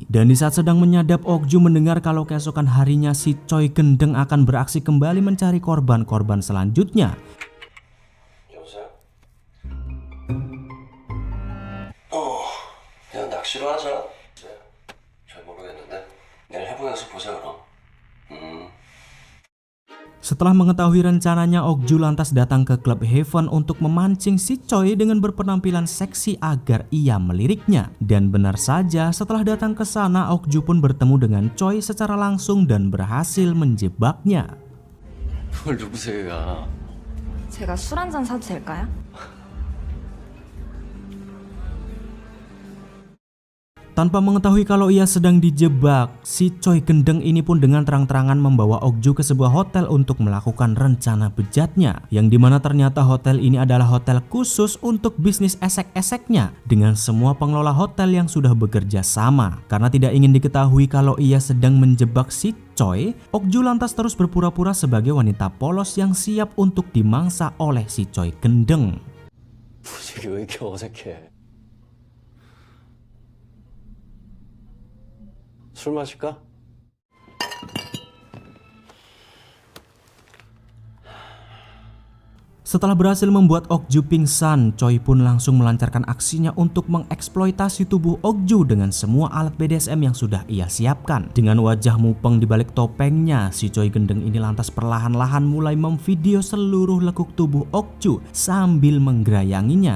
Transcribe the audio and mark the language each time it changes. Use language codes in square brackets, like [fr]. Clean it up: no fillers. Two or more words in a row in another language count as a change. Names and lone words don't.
[id] Dan di saat sedang menyadap, Okju mendengar kalau keesokan harinya si Choi gendeng akan beraksi kembali mencari korban-korban selanjutnya. [ko] 여보세요? 그냥 낚시로 하자. 잘 모르겠는데 내일 해보면서 보자 그럼. [id] Setelah mengetahui rencananya, Okju lantas datang ke klub Heaven untuk memancing si Choi dengan berpenampilan seksi agar ia meliriknya. Dan benar saja, setelah datang ke sana, Okju pun bertemu dengan Choi secara langsung dan berhasil menjebaknya. [ko] 그걸 누구세요? 제가 술 한 잔 사도 될까요? [id] Tanpa mengetahui kalau ia sedang dijebak, si Choi Gendeng ini pun dengan terang-terangan membawa Ok Ju ke sebuah hotel untuk melakukan rencana bejatnya, yang dimana ternyata hotel ini adalah hotel khusus untuk bisnis esek-eseknya dengan semua pengelola hotel yang sudah bekerja sama. Karena tidak ingin diketahui kalau ia sedang menjebak si Choi, Ok Ju lantas terus berpura-pura sebagai wanita polos yang siap untuk dimangsa oleh si Choi Gendeng. [ko] 분위기 왜 이렇게 어색해? 술 마실까? [id] Setelah berhasil membuat Ok Ju pingsan, Choi pun langsung melancarkan aksinya untuk mengeksploitasi tubuh Ok Ju dengan semua alat BDSM yang sudah ia siapkan. Dengan wajah mupeng di balik topengnya, si Choi Gendeng ini lantas perlahan-lahan mulai memvideo seluruh lekuk tubuh Ok Ju sambil menggerayanginya.